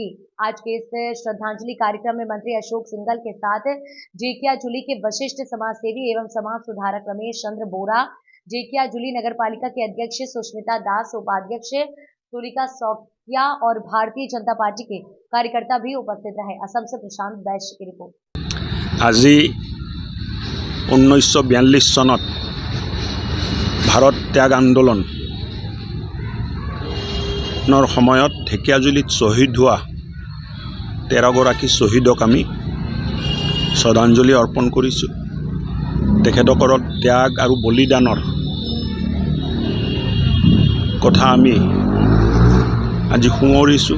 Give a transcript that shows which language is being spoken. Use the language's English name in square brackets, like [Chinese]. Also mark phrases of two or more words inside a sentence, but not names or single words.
[Hindi] आज के इस श्रद्धांजलि कार्यक्रम में मंत्री अशोक सिंघल के साथ ढेकियाजुली के वरिष्ठ समाजसेवी एवं समाज सुधारक रमेश चंद्र बोरा, ढेकियाजुली नगर पालिका के अध्यक्ष सुष्मिता दास, उपाध्यक्ष तुलिका सौकिया और भारतीय जनता पार्टी के कार्यकर्ता भी उपस्थित रहे। असम से प्रशांत वैश्य की रिपोर्ट। [Assamese] আজি 1942 সনত ভাৰত ত্যাগ আন্দোলন সময়ত ঢেকিয়াজুলিত শহীদ হোৱা 13গৰাকী শহীদক আমি শ্ৰদ্ধাঞ্জলি অৰ্পণ কৰিছোঁ। তেখেতসকলৰ ত্যাগ আৰু বলিদানৰ কথা আমি আজি সোঁৱৰিছোঁ।